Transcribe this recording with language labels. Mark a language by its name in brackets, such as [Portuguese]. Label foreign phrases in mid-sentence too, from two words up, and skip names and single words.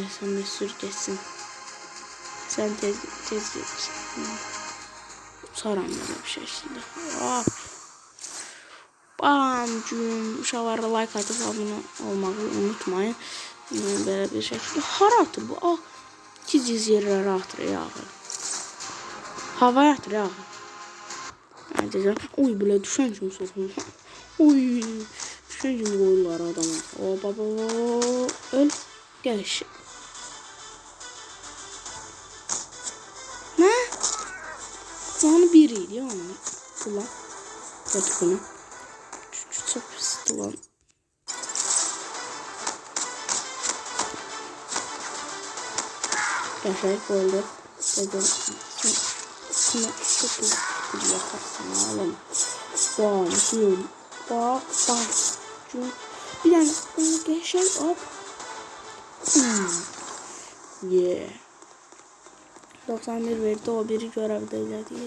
[Turkish] Sen de sür geçsin. Sen tez geçsin. Uçaram böyle bir şekilde. Hop. Bam. Uşaqlara like atıp abone olmayı unutmayın. Böyle bir şekilde. Haratı bu. [Azerbaijani] Giz yerlərə atır yağı. Havaya atır yağı. Deyəcəm. Uy, belə düşən kimi soxulur. Uy, düşən kimi qoyurlar adamı. O, baba, öl. Gəliş. Nə? Canı bir idi ya onun. Ulan. Götür bunu. Çox pisdir lan. Qəşəng oldu. Dedim. [Turkish] Şuna çok güzel yakarsın oğlum. Bam, bam, bam. Bir tane onu geçer hop. Yeah. [Azerbaijani] 91 verdi, o biri görevdə elədik.